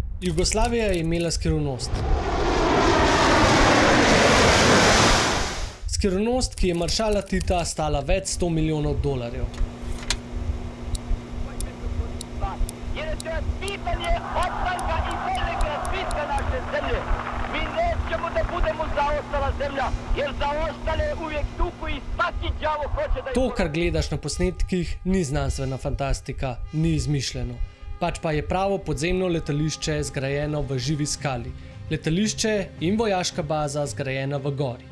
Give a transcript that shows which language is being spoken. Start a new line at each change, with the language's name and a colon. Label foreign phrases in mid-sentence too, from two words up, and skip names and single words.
Slovenian: Jugoslavija je imela skrivnost. Skrivnost, ki je maršala Tita stala več 100 milijonov dolarjev.
Croatian: Jer je to pitanje opstanka i boljeg razvitka naše zemlje. Mi nećemo da budemo zaostala zemlja, jer zaostale uvijek tuku i svaki đavo hoće da...
Slovenian: To, kar gledaš na posnetkih, ni znanstvena fantastika, ni izmišljeno. Pač pa je pravo podzemno letališče zgrajeno v živi skali. Letališče in vojaška baza zgrajena v gori.